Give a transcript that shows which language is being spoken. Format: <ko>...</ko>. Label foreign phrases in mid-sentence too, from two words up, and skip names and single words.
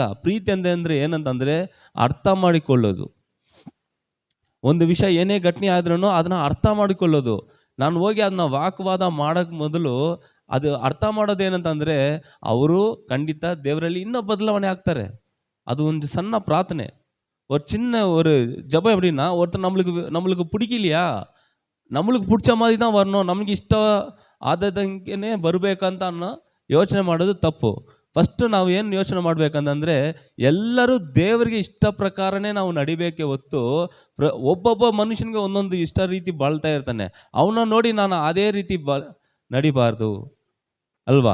<kn>ಪ್ರೀತಿ ಅಂದರೆ ಏನಂತಂದರೆ ಅರ್ಥ ಮಾಡಿಕೊಳ್ಳೋದು. ಒಂದು ವಿಷಯ ಏನೇ ಘಟನೆ ಆದ್ರೂ ಅದನ್ನು ಅರ್ಥ ಮಾಡಿಕೊಳ್ಳೋದು. ನಾನು ಹೋಗಿ ಅದನ್ನ ವಾಕ್ವಾದ ಮಾಡೋಕ್ಕೆ ಮೊದಲು ಅದು ಅರ್ಥ ಮಾಡೋದು ಏನಂತಂದರೆ, ಅವರು ಖಂಡಿತ ದೇವರಲ್ಲಿ ಇನ್ನೂ ಬದಲಾವಣೆ ಆಗ್ತಾರೆ. ಅದು ಒಂದು ಸಣ್ಣ ಪ್ರಾರ್ಥನೆ,</kn> <ta>ஒரு சின்ன ஒரு ஜபம் எப்படின்னா, ஒருத்தர் நம்மளுக்கு பிடிக்கலையா, நம்மளுக்கு பிடிச்ச மாதிரி தான் வரணும்,</ta> <kn>ನಮಗೆ ಇಷ್ಟ ಆದದಂಗೆ ಬರಬೇಕಂತ ಅನ್ನೋ ಯೋಚನೆ ಮಾಡೋದು ತಪ್ಪು. ಫಸ್ಟ್ ನಾವು ಏನು ಯೋಚನೆ ಮಾಡಬೇಕಂತಂದರೆ, ಎಲ್ಲರೂ ದೇವರಿಗೆ ಇಷ್ಟ ಪ್ರಕಾರನೇ ನಾವು ನಡಿಬೇಕೆ ಹೊತ್ತು ಒಬ್ಬೊಬ್ಬ ಮನುಷ್ಯನಿಗೆ ಒಂದೊಂದು ಇಷ್ಟ ರೀತಿ ಬಾಳ್ತಾ ಇರ್ತಾನೆ. ಅವನ್ನ ನೋಡಿ ನಾನು ಅದೇ ರೀತಿ ನಡಿಬಾರ್ದು ಅಲ್ವಾ?</kn>